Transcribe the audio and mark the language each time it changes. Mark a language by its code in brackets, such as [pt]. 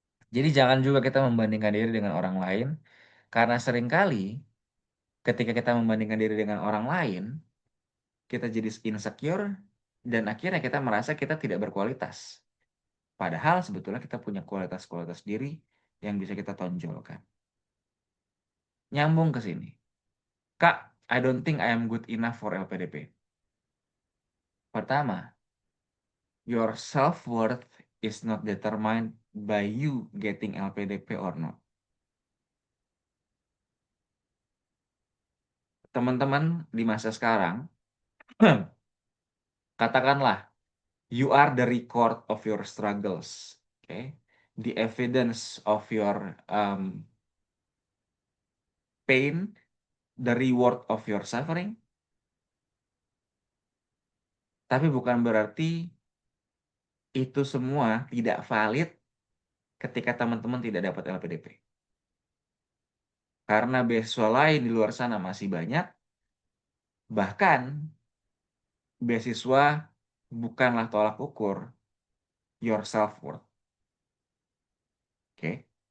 [id] Jadi jangan juga kita membandingkan diri dengan orang lain, karena seringkali ketika kita membandingkan diri dengan orang lain, kita jadi insecure, dan akhirnya kita merasa kita tidak berkualitas. Padahal sebetulnya kita punya kualitas-kualitas diri yang bisa kita tonjolkan. Nyambung ke sini. [en] Kak, I don't think I am good enough for LPDP. Pertama, your self-worth is not determined by you getting LPDP or not. [id] Teman-teman di masa sekarang, katakanlah, [en] you are the record of your struggles. Okay? The evidence of your pain, the reward of your suffering. [id] Tapi bukan berarti itu semua tidak valid ketika teman-teman tidak dapat LPDP. Karena beasiswa lain di luar sana masih banyak, bahkan beasiswa bukanlah tolak ukur [en] your self-worth. [id] Oke?